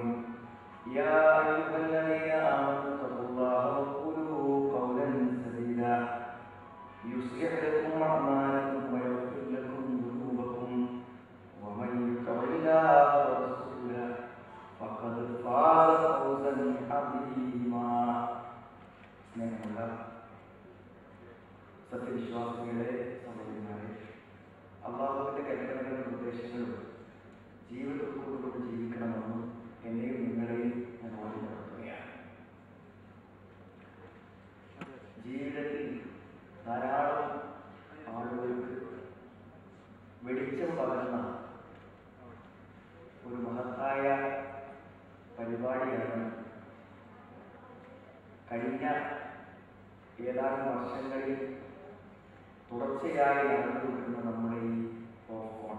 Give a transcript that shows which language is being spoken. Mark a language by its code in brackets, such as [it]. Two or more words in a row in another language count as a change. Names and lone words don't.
[ar] يا أيها الذين آمنوا اتقوا الله وقولوا قولا سديدا يصلح لكم أعمالكم ويغفر لكم ذنوبكم ومن يطع الله ورسوله فقد فاز فوزا عظيما. [ml] സ്നേഹമുള്ള സത്യവിശ്വാസികളെ, സഹോദരന്മാരെ, അല്ലാഹുവിന്റെ കൽപ്പനകളും നിർദ്ദേശങ്ങളും ജീവിതത്തോടുകൂടി ജീവിക്കണമെന്നും എന്നെയും നിങ്ങളെയും ഞാൻ ഓർമ്മപ്പെടുത്തുകയാണ്. ജീവിതത്തിൽ ധാരാളം ആളുകൾക്ക് വെളിച്ചം പകർന്ന ഒരു മഹത്തായ പരിപാടിയാണ് കഴിഞ്ഞ ഏതാനും വർഷങ്ങളിൽ തുടർച്ചയായി നടന്നുകൊണ്ടിരുന്ന നമ്മുടെ ഈ ഓണം.